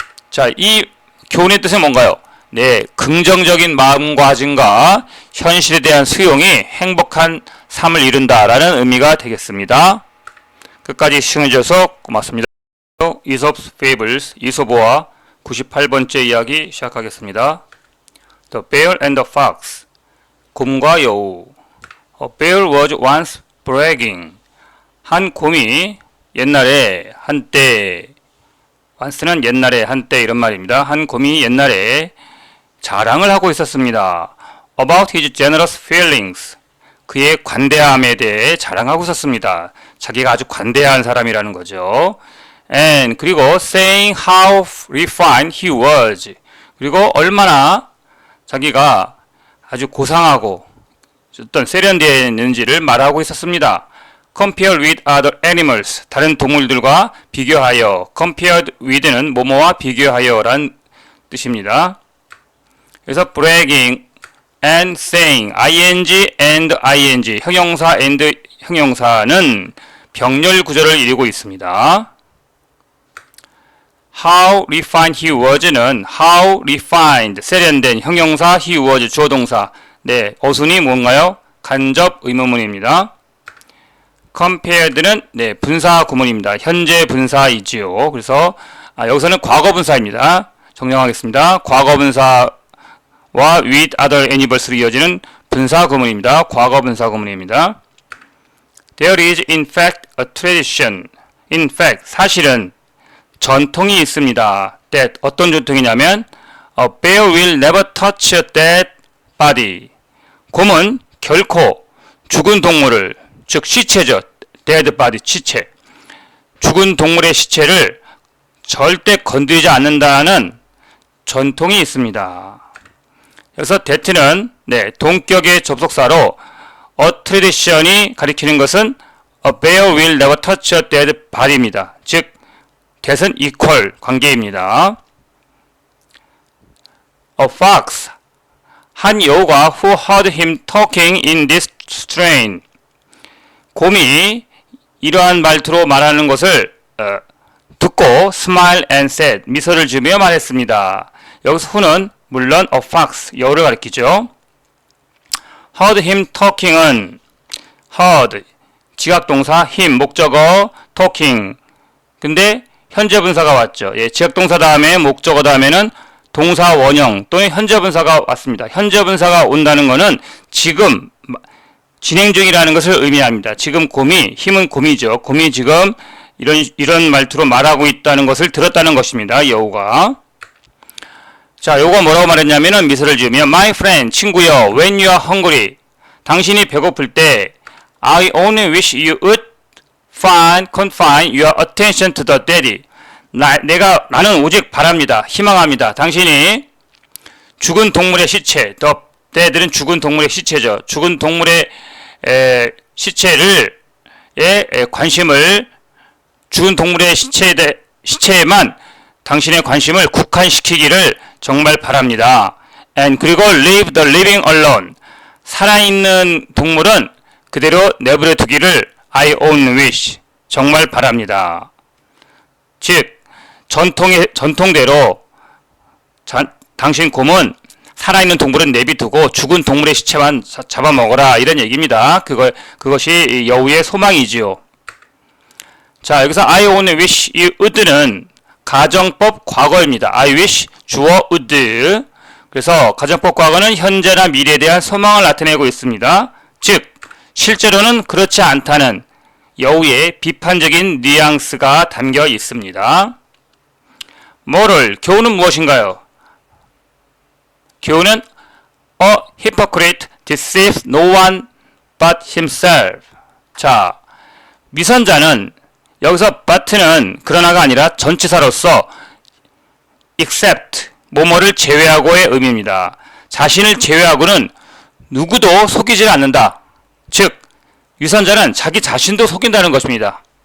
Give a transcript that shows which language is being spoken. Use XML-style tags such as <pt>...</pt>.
<ko>자, 이 교훈의 뜻은 뭔가요? 네, 긍정적인 마음가짐과 현실에 대한 수용이 행복한 삶을 이룬다라는 의미가 되겠습니다. 끝까지 시청해주셔서 고맙습니다. Aesop's Fables, 이솝어와 98번째 이야기 시작하겠습니다.</ko> <en>The Bear and the Fox,</en> <ko>곰과 여우.</ko> <en>A bear was once bragging.</en> <ko>한 곰이 옛날에 한때, once는 옛날에 한때 이런 말입니다. 한 곰이 옛날에 자랑을 하고 있었습니다.</ko> <en>About his generous feelings.</en> <ko>그의 관대함에 대해 자랑하고 있었습니다. 자기가 아주 관대한 사람이라는 거죠.</ko> <en>And 그리고 saying how refined he was.</en> <ko>그리고 얼마나 자기가 아주 고상하고 어떤 세련되어 있는지를 말하고 있었습니다.</ko> <en>Compared with other animals.</en> <ko>다른 동물들과 비교하여.</ko> <en>Compared with는</en> <ko>뭐뭐와 비교하여란 뜻입니다. 그래서</ko> <en>bragging and saying,</en> <ko>ing and ing, 형용사 and 형용사는 병렬 구조를 이루고 있습니다.</ko> <en>How refined he was는 how refined,</en> <ko>세련된 형용사,</ko> <en>he was 주어동사.</en> <ko>네, 어순이 뭔가요? 간접 의문문입니다. compared는 네, 분사 구문입니다. 현재 분사이지요. 그래서 여기서는 과거 분사입니다. 정정하겠습니다. 과거 분사와 with other animals로 이어지는 분사 구문입니다. 과거 분사 구문입니다.</ko> <en>There is in fact a tradition.</en> <ko>In fact, 사실은 전통이 있습니다.</ko> <en>That,</en> <ko>어떤 전통이냐면</ko> <en>A bear will never touch a dead body.</en> <ko>곰은 결코 죽은 동물을, 즉 시체죠. dead body, 시체. 죽은 동물의 시체를 절대 건드리지 않는다는 전통이 있습니다. 그래서 that는 네, 동격의 접속사로 a tradition이 가리키는 것은 a bear will never touch a dead body입니다. 즉 that은 equal 관계입니다.</ko> <en>A fox,</en> <ko>한 여우가</ko> <en>who heard him talking in this strain.</en> <ko>곰이 이러한 말투로 말하는 것을 듣고</ko> <en>smile and said,</en> <ko>미소를 지으며 말했습니다. 여기서 who는 물론 a fox, 여우를 가리키죠.</ko> <en>heard him talking은</en> <ko>heard, 지각동사 him, 목적어 talking. 근데 현재 분사가 왔죠. 예, 지각동사 다음에 목적어 다음에는 동사 원형 또는 현재 분사가 왔습니다. 현재 분사가 온다는 것은 지금 진행 중이라는 것을 의미합니다. 지금 곰이, 힘은 곰이죠. 곰이 지금 이런 말투로 말하고 있다는 것을 들었다는 것입니다. 여우가. 자, 여우가 뭐라고 말했냐면은 미소를 지으며</ko> <en>My friend,</en> <ko>친구여,</ko> <en>when you are hungry,</en> <ko>당신이 배고플 때</ko> <en>I only wish you would confine your attention to the daddy.</en> <ko>나는 오직 바랍니다. 희망합니다. 당신이 죽은 동물의 시체,</ko> <en>the dead는</en> <ko>죽은 동물의 시체죠. 죽은 동물의 시체를 관심을, 죽은 동물의 시체에만 당신의 관심을 국한시키기를 정말 바랍니다.</ko> <en>And 그리고 leave the living alone.</en> <ko>살아있는 동물은 그대로 내버려 두기를</ko> <en>I only wish.</en> <ko>정말 바랍니다. 즉 전통대로 당신 곰은 살아있는 동물은 내비두고 죽은 동물의 시체만 잡아먹어라 이런 얘기입니다. 그것이 여우의 소망이지요. 자, 여기서</ko> <en>I only wish you would는</en> <ko>가정법 과거입니다.</ko> <en>I wish 주어 would.</en> <ko>그래서 가정법 과거는 현재나 미래에 대한 소망을 나타내고 있습니다. 즉 실제로는 그렇지 않다는 여우의 비판적인 뉘앙스가 담겨 있습니다. moral, 교훈은 무엇인가요?</ko> <en>교훈은 A hypocrite deceives no one but himself.</en> <ko>자, 위선자는 여기서 but는 그러나가 아니라 전치사로서 except 뭐뭐를 제외하고의 의미입니다. 자신을 제외하고는 누구도 속이질 않는다. 즉 위선자는 자기 자신도 속인다는 것입니다.</ko>